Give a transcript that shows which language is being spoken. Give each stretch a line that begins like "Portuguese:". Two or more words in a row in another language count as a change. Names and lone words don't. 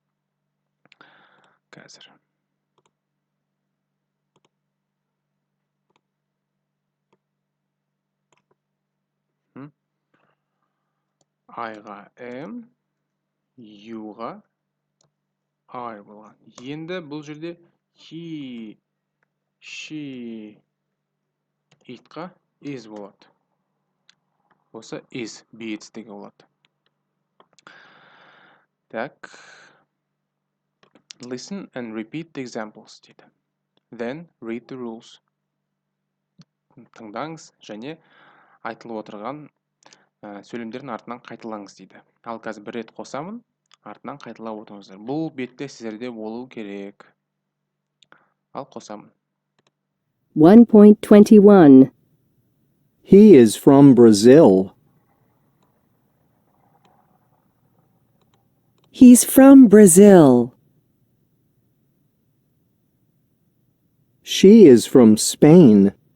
Kazakh: Қазір. I-ға am, you'ға are болған. Енді бұл жерде
English: he, she,
Kazakh: it'қа is болады. Осы
English: is be
Kazakh: етістігі болады. Так.
English: Listen and repeat the examples дейді. Then read the rules.
Kazakh: Тыңдаңыз және айтылып отырған сөйлемдердің артынан қайталаңыз дейді. Ал қазір бір рет қосамын, артынан қайталап отырыңыздар. Бұл бетте сіздерде болу керек. Ал қосамын. 1.21.
English: He is from Brazil. He's from Brazil. She is from Spain.